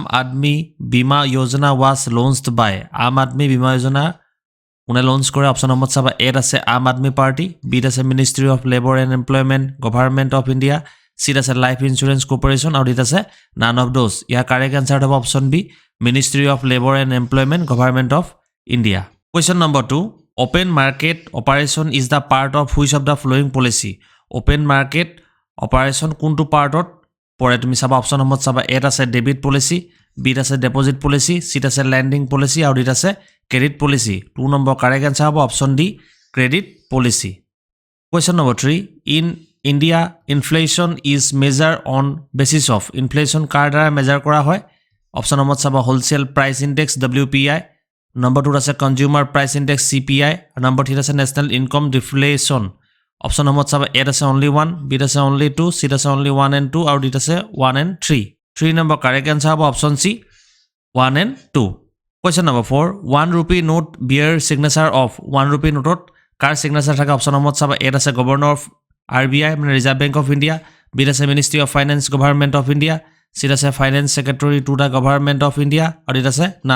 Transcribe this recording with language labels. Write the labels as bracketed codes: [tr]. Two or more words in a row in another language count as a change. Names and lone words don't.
[as] আদমি বীমা যোজনা [en] was launched by [as] আম আদমি বীমা যোজনা কোনে লঞ্চ কৰে [en] option number [as] চাবা এত আছে আম আদমি পাৰ্টি বিত আছে মিনিষ্ট্ৰী অফ লেবৰ এণ্ড এমপ্লয়মেণ্ট গভৰ্ণমেণ্ট অফ ইণ্ডিয়া চিত আছে লাইফ ইঞ্চুৰেঞ্চ কৰ্পৰেশ্যন আৰু ডিত আছে [en] none of those [as] ইয়াৰ [en] correct answer [as] হ'ব অপশ্যন বি মিনিষ্ট্ৰী অফ লেবৰ এণ্ড এমপ্লয়মেণ্ট গভৰ্ণমেণ্ট অফ ইণ্ডিয়া [en] question number 2 Open market operation is the part of which of the following policy? Open market operation [as] কোনটো পাৰ্টত পৰে তুমি চাবা [en] option number [as] চাবা এত আছে [en] debit policy [as] বিত আছে [en] deposit policy [as] চিত আছে [en] lending policy [as] আৰু ডিত আছে [en] credit policy 2 number correct answer হ'ব option D credit policy question number 3 in India inflation is measure on basis of inflation [as] কাৰ দ্বাৰা [en] মেজাৰ কৰা হয় option number চাবা wholesale price index WPI Number 2 আছে consumer price index CPI number 3 আছে national income deflation option number 7 A আছে only 1 B আছে only 2 C আছে only 1 and 2 আৰু D আছে 1 and 3 3 number correct answer হ'ব option C 1 and 2 question number 4 1 rupee note bear signature of 1 rupee note কাৰ signature থাকে option number 7 A আছে governor of RBI মানে Reserve Bank of India B আছে ministry of finance government of India Sit as a finance secretary to the government of India or it is a none